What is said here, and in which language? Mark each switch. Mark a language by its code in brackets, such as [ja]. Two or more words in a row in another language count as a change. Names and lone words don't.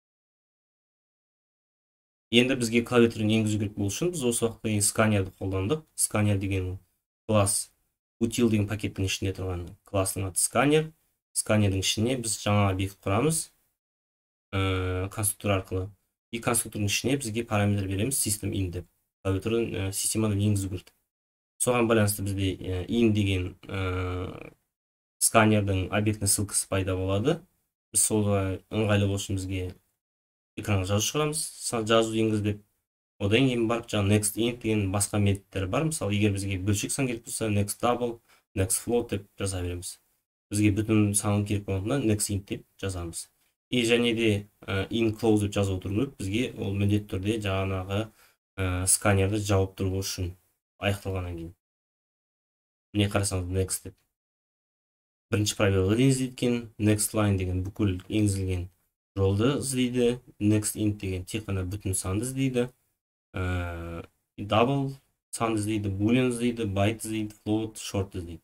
[kk] Енді бізге клавиатураны енгізу керек болу үшін біз осы уақытта scannerді қолдандық. Scanner деген класс util деген пакеттің ішінде тұрған классының аты scanner. Scannerдің ішіне біз жаңа объект құрамыз конструктор арқылы. И конструктордың ішіне бізге параметр береміз [en] system in [kk] деп. Клавиатураны системадан енгізу керек. Соған байланысты бізде in деген сканердің объектінің ссылкасы пайда болады. Біз солға ыңғайлы болсын бізге экранға жазу шығарамыз, жазу енгіз деп. Одан кейін барып жаңа [en] next int [kk] деген басқа методтар бар. Мысалы, егер бізге бөлшек сан керек болса, [en] next double, next float [kk] деп жаза береміз. Бізге бүтін сан керек болғанда [en] next int [kk] деп жазамыз. И және де [en] in close [kk] деп жазып отыру керек. Бізге ол міндетті түрде жаңағы сканерді жауып тұру үшін аяқталғаннан кейін. Міне қарасаңыз next деп. Бірінші пробелді іздейді, [en] next line [kk] деген бүкіл енгізілген жолды іздейді, [en] next int [kk] деген тек қана бүтін санды іздейді, double санды іздейді, boolean іздейді, byte іздейді, float, short іздейді.